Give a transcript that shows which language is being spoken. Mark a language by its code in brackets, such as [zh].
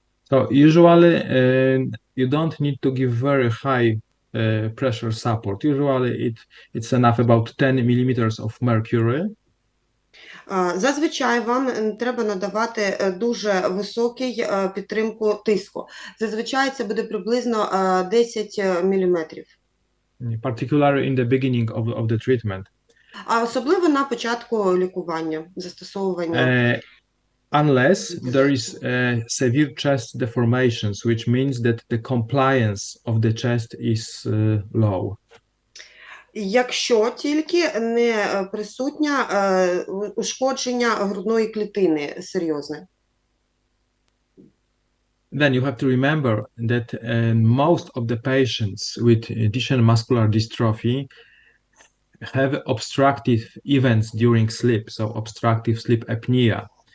[en] So usually you don't need to give very high pressure support. Usually it's enough about 10 millimeters of mercury. [uk] Зазвичай вам треба надавати дуже високий підтримку тиску. Зазвичай це буде приблизно 10 міліметрів. [en] Particularly in the beginning of the treatment. [uk] А особливо на початку лікування, застосовування. [en] Unless there is severe chest deformations, which means that the compliance of the chest is low. [uk] Якщо тільки не присутня ушкодження грудної клітини серйозне. [en] Then you have to remember that most of the patients with Duchenne muscular dystrophy have obstructive events during sleep, so obstructive sleep apnea.